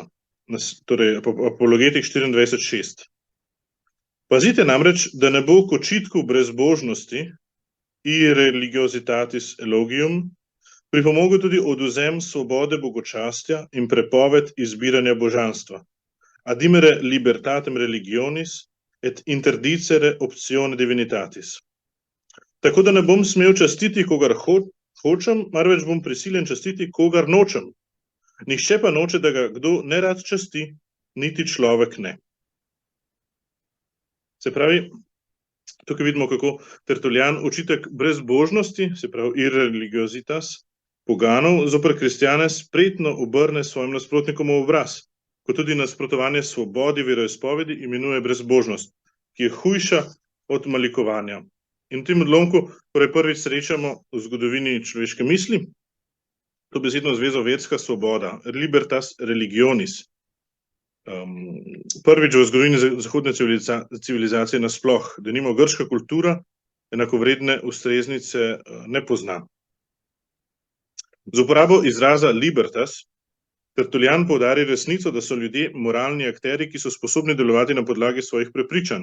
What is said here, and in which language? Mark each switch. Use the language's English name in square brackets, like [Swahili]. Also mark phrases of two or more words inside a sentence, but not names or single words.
[Slovenian] Torej, Apologetik 24.6. Pazite namreč, da ne bo k očitku brezbožnosti [Latin] irreligiositatis elogium [Slovenian] pripomogel tudi odvzem svobode bogočastja in prepoved izbiranja božanstva. [Latin] Adimere libertatem religionis et interdicere optione divinitatis. [Slovenian] Tako da ne bom smel častiti, kogar hočem, marveč bom prisiljen častiti, kogar nočem. Nihče pa noče, da ga kdo nerad časti, niti človek ne. Se pravi, tukaj vidimo, kako Tertullian očitek brezbožnosti, se pravi irreligiositas, poganov zoper kristjane spretno obrne svojim nasprotnikom v obraz, kot tudi nasprotovanje svobodi veroizpovedi imenuje brezbožnost, ki je hujša od malikovanja. In v tem odlomku torej prvič srečamo v zgodovini človeške misli to besedno zvezo verska svoboda, [Latin] libertas religionis. [Slovenian] Prvič v zgodovini zahodne civilizacije nasploh, denimo grška kultura enakovredne ustreznice ne pozna. Z uporabo izraza libertas Tertullian poudari resnico, da so ljudje moralni akteri, ki so sposobni delovati na podlagi svojih prepričanj.